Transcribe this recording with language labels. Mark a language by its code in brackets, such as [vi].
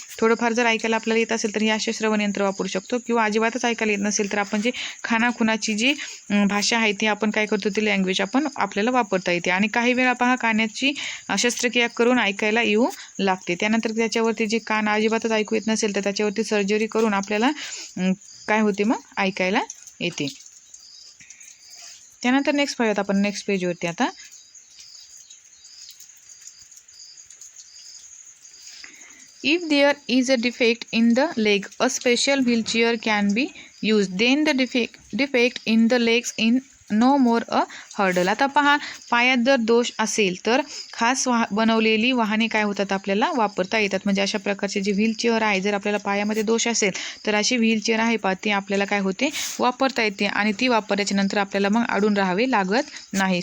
[mr] थोडंफार जर ऐकायला आपल्याला येत असेल तर हे असे श्रवण यंत्र वापरू शकतो. किंवा अजिबातच ऐकायला येत नसेल तर आपण जे खानाखुणाची जी भाषा आहे ती आपण काय करतो, ती लँग्वेज आपण आपल्याला वापरता येते. आणि काही वेळा पहा, कानाची शस्त्रक्रिया करून ऐकायला येऊ लागते. त्यानंतर त्याच्यावरती जे कान अजिबातच ऐकू येत नसेल तर त्याच्यावरती सर्जरी करून आपल्याला काय होते, मग ऐकायला येते. त्यानंतर नेक्स्ट पाहूयात आपण नेक्स्ट पेजवरती. [en] आता If there is a defect in the leg, a special wheelchair can be used. Then the defect in the legs no more a hurdle. [mr] आता पहा, पायात जर दोष असेल तर खास बनवलेली वाहने काय होतात आपल्याला वापरता येतात. म्हणजे अशा प्रकारचे जे व्हीलचेअर आहे, जर आपल्याला पायामध्ये दोष असेल तर अशी व्हीलचेअर आहे पहा, ती आपल्याला काय होते वापरता येते आणि ती वापरल्याच्या नंतर आपल्याला मग अडून राहावे लागत नाही.